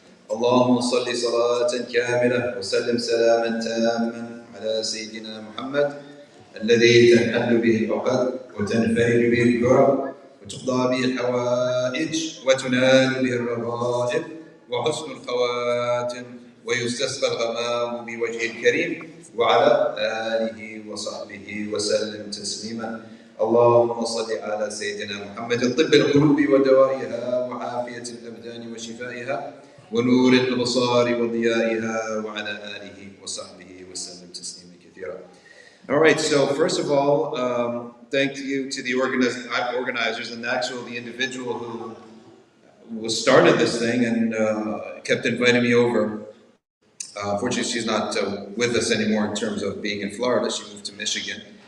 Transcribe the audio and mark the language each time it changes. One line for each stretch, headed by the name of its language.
Arabic: Allahumma salli salatan kamila wa sallim salaman tamman ala Sayyidina Muhammad alladhi tanhallu bihi al-uqad wa tanfaridu bihi al-kurab وتقضى به الحوائج وتنال به الرغائب وحسن الخواتم ويستسقى الغمام بوجه الكريم وعلى آله وصحبه وسلم تسليما. اللهم صل على سيدنا محمد الطب القلوب ودوائها وعافية الأبدان وشفائها ونور الأبصار وضيائها وعلى آله وصحبه وسلم تسليما كثيرا.
English: All right, so first of all, thank you to the organizers and actually the individual who started this thing and kept inviting me over. Fortunately, she's not with us anymore in terms of being in Florida. She moved to Michigan.